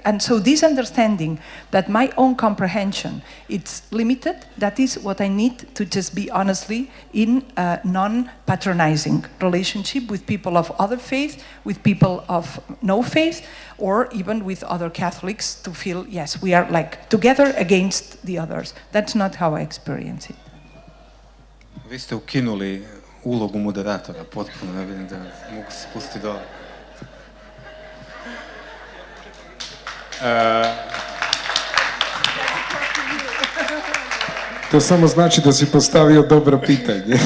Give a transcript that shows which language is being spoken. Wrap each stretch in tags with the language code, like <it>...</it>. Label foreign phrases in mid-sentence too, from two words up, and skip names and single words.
<en>And so this understanding that my own comprehension, it's limited, that is what I need to just be honestly in a non-patronizing relationship with people of other faith, with people of no faith, or even with other Catholics to feel, yes, we are like together against the others. That's not how I experience it.</en> <hr>Vi ste ukinuli ulogu moderatora, potpuno, ja vidim da mogu se spustiti dole. To samo znači da si postavio dobro pitanje.</hr>